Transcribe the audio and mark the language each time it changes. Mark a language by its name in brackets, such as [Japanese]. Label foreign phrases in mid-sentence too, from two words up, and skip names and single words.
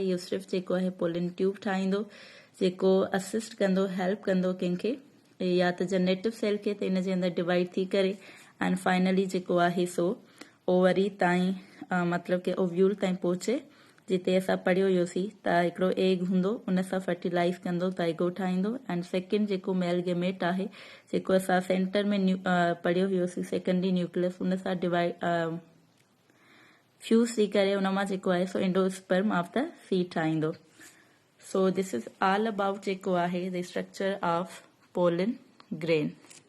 [Sindhi] इहो सिर्फ़ु जेको आहे [English] pollen tube [Sindhi] ठाहींदो, जेको असिस्ट कंदो, हेल्प कंदो कंहिंखे, या त [English] generative cell [Sindhi] खे त इन जे अंदरि डिवाइड थी करे [English] and finally [Sindhi] जेको आहे सो ओवरी ताईं मतिलबु कि ओव्यूल ताईं पहुचे, जिते असां पढ़ियो हुयोसीं त हिकिड़ो एग हूंदो, उन सां फर्टिलाइज़ कंदो त एगो ठाहींदो। [English] and second [Sindhi] जेको [English] male gamete [Sindhi] आहे, जेको असां सेंटर में पढ़ियो हुयोसीं [English] secondary nucleus, [Sindhi] उन सां [English] divide fuse [Sindhi] थी करे उन मां जेको आहे सो [English] endosperm of the seed [Sindhi] ठाहींदो। [English] So this is all about [Sindhi] जेको आहे [English] the structure of pollen grain.